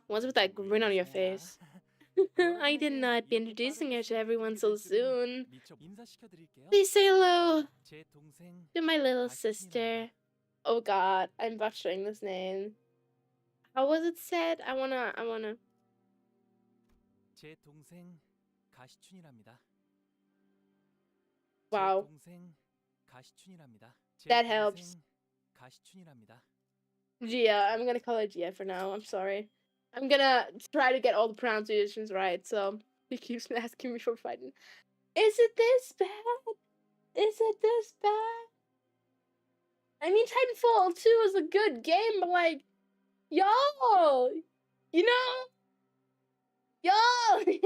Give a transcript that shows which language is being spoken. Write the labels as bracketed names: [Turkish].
[English] What's with that grin on your face? I did not be introducing her to everyone so soon. Please say hello to my little sister. Oh god, I'm butchering this name. How was it said? I wanna. [Korean] 제 동생 가시춘이랍니다. [English] Wow. [Korean] 제 동생 가시춘이랍니다. [English] That helps. [Korean] 가시춘이랍니다. [English] Gia, I'm gonna call her Gia for now. I'm sorry. I'm gonna try to get all the pronunciations right, so he keeps asking me for fighting. Is it this bad? Is it this bad? I mean, Titanfall 2 is a good game, but like, y'all, you know, y'all,